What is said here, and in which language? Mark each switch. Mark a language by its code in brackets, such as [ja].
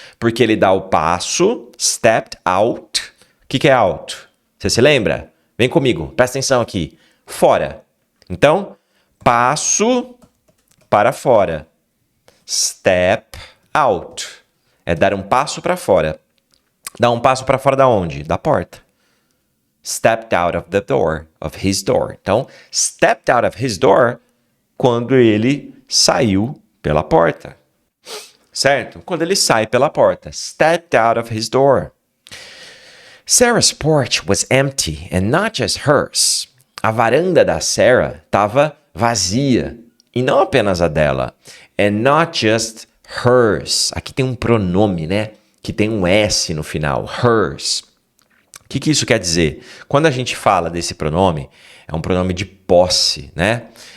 [pt] Porque ele dá o passo, stepped out. O que é out? Você se lembra? Vem comigo, presta atenção aqui. Fora. Então, passo para fora. Step out. É dar um passo para fora. Dar um passo para fora da onde? Da porta. [en] Stepped out of the door, of his door. [pt] Então, [en] stepped out of his door [pt] quando ele saiu pela porta. Certo? Quando ele sai pela porta. [en] Stepped out of his door. Sarah's porch was empty and not just hers. [pt] A varanda da Sarah estava vazia. E não apenas a dela. [en] And not just hers. [pt] Aqui tem um pronome, né? Que tem um S no final. Hers. O que isso quer dizer? Quando a gente fala desse pronome, é um pronome de posse, né?